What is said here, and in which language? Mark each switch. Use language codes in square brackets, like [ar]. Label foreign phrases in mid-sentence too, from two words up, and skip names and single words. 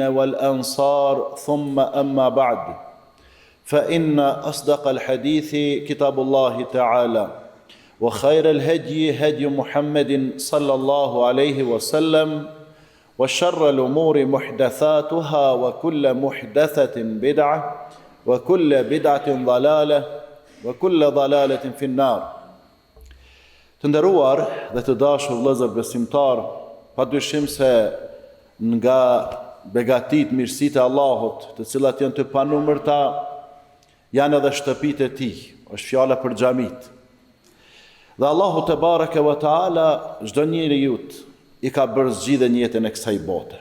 [ar] والأنصار ثم أما بعد، فإن أصدق الحديث كتاب الله تعالى وخير الهدي هدي محمد صلى الله عليه وسلم وشر الأمور محدثاتها وكل محدثة بدعة وكل بدعة ضلالة وكل ضلالة في النار. [sq] Të nderuar dhe të dashur vëllezër besimtar, padyshim se nga begatit, mirësitë e Allahut, të cilat janë të panumërta, janë edhe shtëpitë e Tij. Është fjala për xhamit. Dhe Allahu [ar] تبارك وتعالى [sq] çdo njeriu i ka bërë zgjidhjen jetën e kësaj bote.